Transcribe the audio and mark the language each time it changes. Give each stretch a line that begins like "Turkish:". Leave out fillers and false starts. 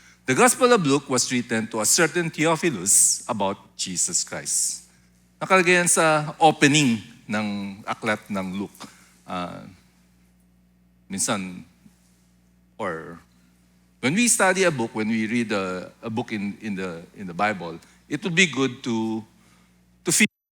English: The Gospel of Luke was written to a certain Theophilus about Jesus Christ.
Filipino: Nakalagay yan sa opening ng aklat ng Luke. Minsan,
English: or when we study a book, when we read a book in the Bible, it would be good to feel.